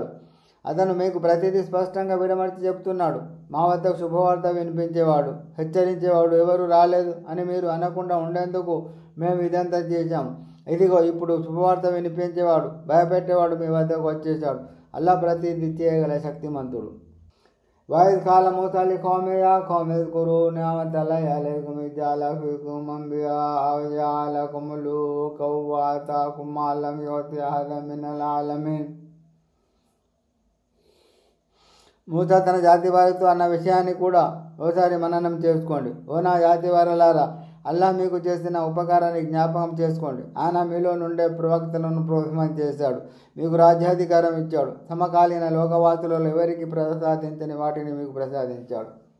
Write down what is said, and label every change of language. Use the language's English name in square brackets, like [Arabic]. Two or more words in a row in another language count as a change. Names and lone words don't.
[Telugu] అతను మీకు ప్రతిదీ స్పష్టంగా విడమర్చి చెప్తున్నాడు. మా వద్దకు శుభవార్త వినిపించేవాడు, హెచ్చరించేవాడు ఎవరు రాలేదు అని మీరు అనకుండా ఉండేందుకు మేము ఇదంతా చేశాము. ఇదిగో ఇప్పుడు శుభవార్త వినిపించేవాడు, భయపెట్టేవాడు మీ వద్దకు వచ్చేశాడు. అల్లా ప్రతిదీ చేయగల శక్తిమంతుడు. [Arabic] وإذ قال موسى لقومه يا قوم اذكروا نعمة الله عليكم إذ جعل فيكم أنبياء وجعلكم ملوكا وآتاكم ما لم يؤت أحدا من العالمين. [Telugu] మూసా తన జాతి వారితో అన్న విషయాన్ని కూడా ఓసారి మననం చేసుకోండి. ఓ నా జాతి వారలారా, అల్లాహ్ మీకు చేసిన ఉపకారాన్ని జ్ఞాపకం చేసుకోండి. ఆయన మీలో నుండే ప్రవక్తలను ప్రోత్సాహం చేశాడు, మీకు రాజ్యాధికారం ఇచ్చాడు, సమకాలీన లోకవాసులలో ఎవరికి ప్రసాదించని వాటిని మీకు ప్రసాదించాడు.